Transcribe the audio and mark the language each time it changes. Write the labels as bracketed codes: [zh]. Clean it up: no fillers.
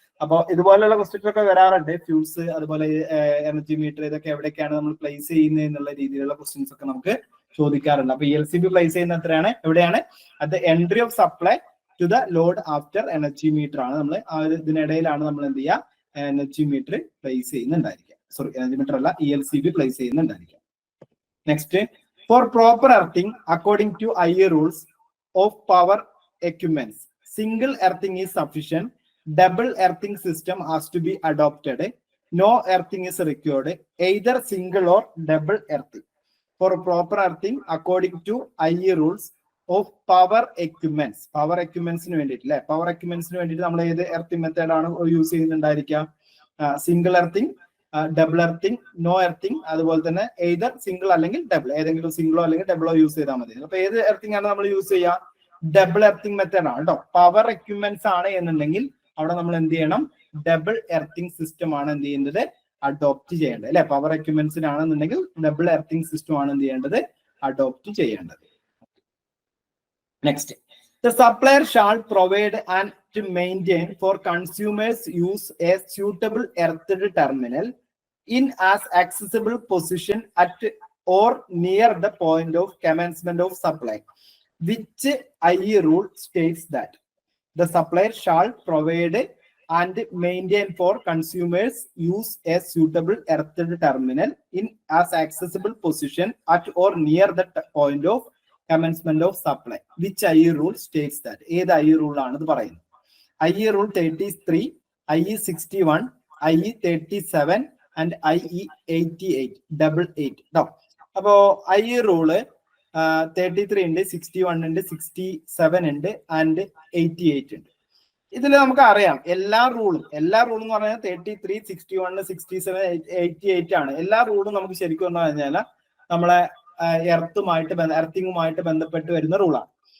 [ml] അപ്പോൾ ഇതുപോലെയുള്ള ക്വസ്റ്റ്യൻസ് ഒക്കെ വരാറുണ്ട്. ഫ്യൂസ്, അതുപോലെ എനർജി മീറ്റർ, ഇതൊക്കെ എവിടേക്കാണ് നമ്മൾ പ്ലേസ് ചെയ്യുന്നത് എന്നുള്ള രീതിയിലുള്ള ക്വസ്റ്റ്യൻസ് ഒക്കെ നമുക്ക് ചോദിക്കാറുണ്ട്. അപ്പൊ ELCB പ്ലേസ് ചെയ്യുന്ന എത്രയാണ്, എവിടെയാണ്, at the entry of supply to the load after energy meter ആണ്. നമ്മൾ ആ ഒരു ഇതിനിടയിലാണ് നമ്മൾ എന്ത് ചെയ്യുക, energy meter place ചെയ്യുന്നുണ്ടായിരിക്കുക. Sorry, energy meter അല്ല, ELCB place ചെയ്യുന്നുണ്ടായിരിക്കുക. [en] Next, for proper earthing according to IE rules of power equipments, single earthing is sufficient, double earthing system has to be adopted, no earthing is required, either single or double earthing. For proper earthing according to IE rules of power equipments, [ml] power equipments ന് വേണ്ടിയിട്ട് അല്ലെ, power എക്യുപ്മെന്റ്സിന് വേണ്ടിയിട്ട് നമ്മൾ ഏത് earthing method ആണ് use ചെയ്യുന്നുണ്ടായിരിക്കുക, single earthing, double earthing, no earthing, അതുപോലെ തന്നെ either single അല്ലെങ്കിൽ ഡബിൾ, ഏതെങ്കിലും സിംഗിളോ അല്ലെങ്കിൽ ഡബിളോ യൂസ് ചെയ്താൽ മതി. അപ്പൊ ഏത് എർത്തിങ് ആണ് നമ്മൾ യൂസ് ചെയ്യുക, ഡബിൾ എർത്തിങ് മെത്തേഡ് ആണ് കേട്ടോ. പവർ എക്യുപ്മെന്റ്സ് ആണ് എന്നുണ്ടെങ്കിൽ അവിടെ നമ്മൾ എന്ത് ചെയ്യണം, ഡബിൾ എർത്തിങ് സിസ്റ്റം ആണ് എന്ത് ചെയ്യേണ്ടത്, അഡോപ്റ്റ് ചെയ്യേണ്ടത് അല്ലെ. പവർ എക്യുപ്മെന്റ്സിനാണെന്നുണ്ടെങ്കിൽ ഡബിൾ എർത്തിങ് സിസ്റ്റം ആണ് എന്ത് ചെയ്യേണ്ടത്, അഡോപ്റ്റ് ചെയ്യേണ്ടത്. [en] Next, the supplier shall provide and to maintain for consumers use a suitable earthed terminal in as accessible position at or near the point of commencement of supply, which IE rule states that the supplier shall provide and maintain for consumers use a suitable earthed terminal in as accessible position at or near the point of commencement of supply, which IE rule states that. [ml] ഏത് IE rule ആണെന്ന് പറയുന്നത്, IE rule 33, IE 61, IE 37 and IE 88 ട്ടോ. അപ്പോ IE rule 33 ഉണ്ട്, 61 ഉണ്ട്, 67 ഉണ്ട് and 88 ഉണ്ട്. ഇതിൽ നമുക്ക് അറിയാം എല്ലാ റൂളും എന്ന് പറഞ്ഞാൽ 33, 61, 67, 88 ആണ്. എല്ലാ റൂളും നമുക്ക് ശരിക്കും പറഞ്ഞു കഴിഞ്ഞാൽ നമ്മളെ എർത്തിങ്ങുമായിട്ട് ബന്ധപ്പെട്ട് വരുന്ന റൂളാണ്.